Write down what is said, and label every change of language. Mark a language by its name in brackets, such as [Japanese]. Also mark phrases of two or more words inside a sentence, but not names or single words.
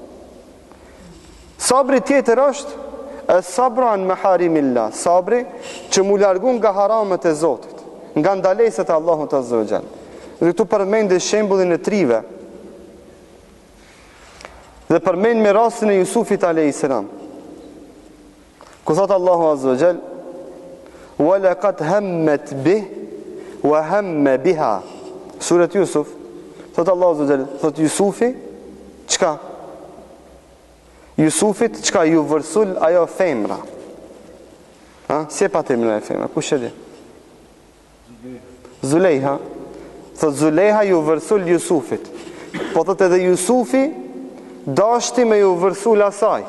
[Albanian] Sabri tjetër është, e sabra në maharimillah, sabri që mu largun nga haramet e Zotit, nga ndaleset e Allahut [Arabic] عز وجل. [Albanian] Dhe këtu përmend shembullin e trive. Dhe përmend me rastin e Jusufit [Arabic] عليه السلام. [Albanian] Ku thot Allahu [Arabic] عز وجل: "ولقد همت به وهم بها." [Albanian] Surat Yusuf. Thot Allahu [Arabic] عز وجل, [Albanian] thot Jusufi, çka? Jusufit çka ju vërsul ajo femra. Ha? Si e pa temën e femra? Kush e di? Zulejha. Thot Zulejha ju vërsul Jusufit. Po thot edhe Jusufi dashti me ju vërsul asaj.